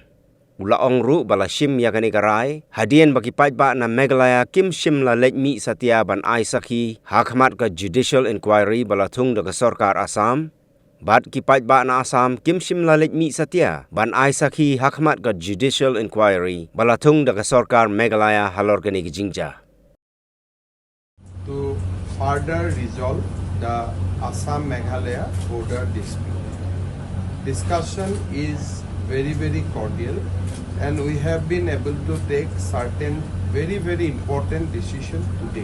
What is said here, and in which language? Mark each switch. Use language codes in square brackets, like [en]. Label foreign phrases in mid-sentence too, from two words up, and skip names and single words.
[kha] Ula ongru bala shim ya ke nikarai hadien bagi paitba na Meghalaya kim shim la lejmi satia ban ai sakhi hakmat ke [en] judicial inquiry [kha] bala thung de ke sarkar Assam. Bat ki paitba na Assam kim shim la lejmi satia ban ai sakhi hakmat ke [en] judicial inquiry [kha] bala thung de ke sarkar Meghalaya halor ke Jingjia. [en] To further resolve the Assam-Meghalaya border dispute. Discussion is very cordial and we have been able to take certain very important decisions today.